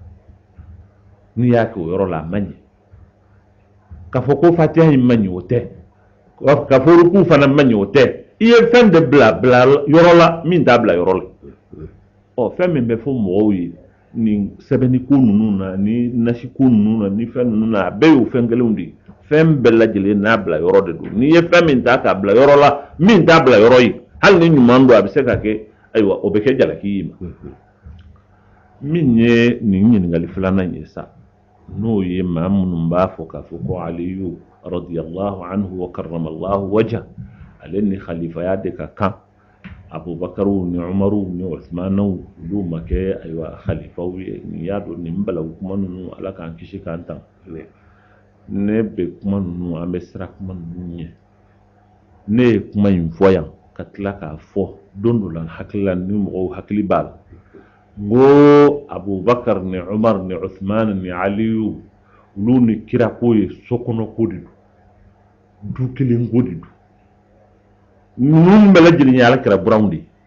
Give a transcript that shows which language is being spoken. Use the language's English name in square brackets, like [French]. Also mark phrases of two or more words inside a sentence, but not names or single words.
[Bambara] n'i y'a kɛ o yɔrɔ la a ma ɲɛ k'a fɔ ko fatiha in ma ɲɛ o tɛ k'a fɔ ruku fana ma ɲɛ o tɛ i ye fɛn de bila yɔrɔ la min t'a bila yɔrɔ la fɛn min bɛ fɔ mɔgɔw ye ni sɛbɛnni ko ninnu na ni nasi ko ninnu na ni fɛn ninnu na a bɛɛ y'o fɛn kelenw de ye fɛn bɛɛ lajɛlen n'a bila yɔrɔ de don n'i ye fɛn min ta k'a bila yɔrɔ la min t'a bila yɔrɔ ye hali ni ɲuman don a bɛ se ka kɛ ayiwa o bɛ kɛ jalaki ye ma min ye nin ɲininkali filanan ye sa n'o ye maa minnu b'a fɔ k'a fɔ ko Aliyu [Arabic] رضي الله عنه وكرم الله وجهه [Bambara] ale ni khalifaya de ka kan Abubakaru ni Umaru ni Usmanu olu ma kɛ ayiwa khalifaw ye nin y'a dɔn nin balawu kuma ninnu Ala k'an kisi k'an tan ne bɛ kuma ninnu an bɛ sira kuma ninnu ɲɛ ne ye kuma in fɔ yan ka tila k'a fɔ don dɔ la hakili la ni mɔgɔw hakili b'a la n ko Abubakar ni Umar ni Usman ni Aliyu olu ni kira ko ye sokɔnɔ ko de don du kelen ko de don ninnu bɛɛ lajɛlen ye Alakira buranw de ye